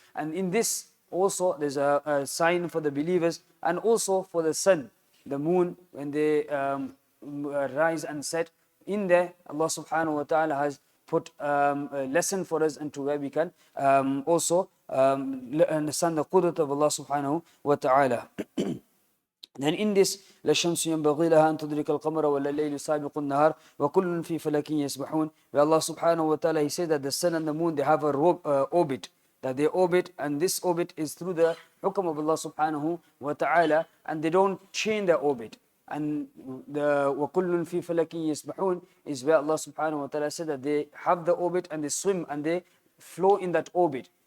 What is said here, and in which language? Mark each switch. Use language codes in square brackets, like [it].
[en] And in this also there's a sign for the believers, and also for the sun, the moon, when they rise and set. In there Allah subhanahu wa ta'ala has put a lesson for us, and to where we can also understand the qudrat of Allah subhanahu wa ta'ala. Then in this, [ar] لَشَمْسُ يَنْبَغِي لَهَا أَن تُدْرِكَ الْقَمَرَ وَلَا اللَّيْلُ سَابِقُ النَّهَارِ وَكُلٌّ فِي فَلَكٍ يَسْبَحُونَ. [en] Where Allah subhanahu wa ta'ala, He says that the sun and the moon, they have a orbit, that they orbit, and this orbit is through the hukm of Allah subhanahu wa ta'ala, and they don't change their orbit. And the [ar] وَكُلٌّ فِي فَلَكٍ يَسْبَحُونَ [en] is where Allah subhanahu wa ta'ala said that they have the orbit and they swim and they flow in that orbit.